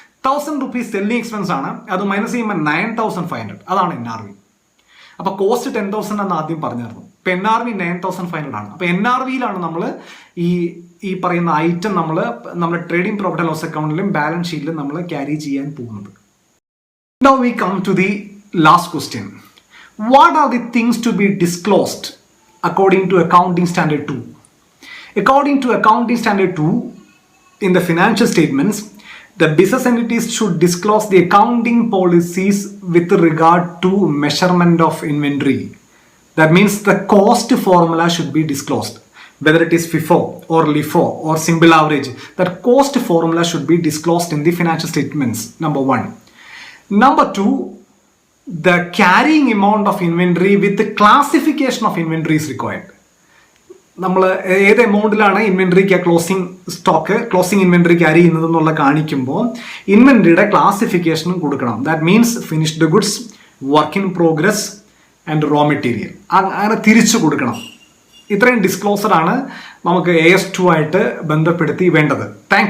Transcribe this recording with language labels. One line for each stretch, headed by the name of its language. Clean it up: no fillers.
Malayalam: 1,000 rupees selling expense ആണ്, അത് minus ചെയ്യുമ്പോൾ 9,500. അതാണ് NRV. അപ്പോൾ കോസ്റ്റ് 10,000 എന്ന് ആദ്യം പറഞ്ഞിരുന്നു, ഇപ്പം NRV 9,500 ആണ്. അപ്പോൾ NRVയിലാണ് നമ്മൾ ഈ പറയുന്ന ഐറ്റം നമ്മുടെ trading profit and loss അക്കൗണ്ടിലും balance ഷീറ്റിലും നമ്മൾ ക്യാരി ചെയ്യാൻ പോകുന്നത്.
English: Now we come to the last question. What are the things to be disclosed according to Accounting Standard 2? According to Accounting Standard 2, in the financial statements, the business entities should disclose the accounting policies with regard to measurement of inventory. That means the cost formula should be disclosed. Whether it is FIFO or LIFO or simple average, that cost formula should be disclosed in the financial statements, number 1. Number 2, the carrying amount of inventory with the classification of inventory is required.
Malayalam: നമ്മൾ ഏത് എമൗണ്ടിലാണ് ഇൻവെന്ററിക്ക് closing inventory carry ചെയ്യുന്നതെന്നുള്ള കാണിക്കുമ്പോൾ ഇൻവെന്ററിയുടെ ക്ലാസിഫിക്കേഷനും കൊടുക്കണം.
English: that means finished goods, work in progress and raw material,
Malayalam: അങ്ങനെ തിരിച്ചു കൊടുക്കണം. ഇത്രയും ഡിസ്ക്ലോസറാണ് നമുക്ക് AS2 ആയിട്ട് ബന്ധപ്പെടുത്തി വേണ്ടത്. Thank you.